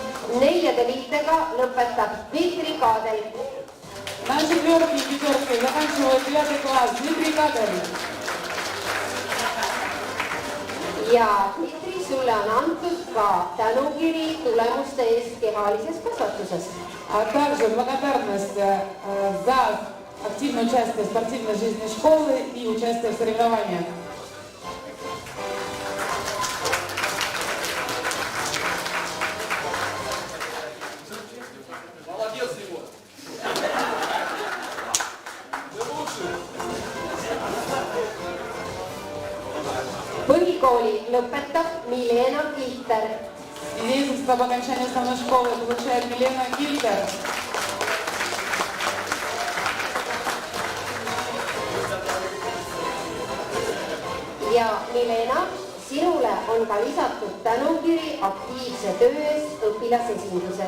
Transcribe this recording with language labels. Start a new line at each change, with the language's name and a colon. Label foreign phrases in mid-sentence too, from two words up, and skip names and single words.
Estonian: 4 liitega lõpetab Dmitri Kadel.
Russian: На 4-й и 5-й заканчивает 9 класс Дмитрий Кадер.
Estonian: Ja Dmitri, sulle on antud ka tänukiri tulemuste eest kehalises kasvatuses.
Russian: А также благодарность за активное участие в спортивной жизни школы и участие в соревнованиях. Молодец, Егор. Ты лучший.
Estonian: Põhikooli lõpetab Milena Kilter.
Russian: Свидетельство об окончании основной школы получает Милена Кильтер.
Estonian: Ja Milena, sinule on ka lisatud tänukiri aktiivse töö eest õpilasesinduses.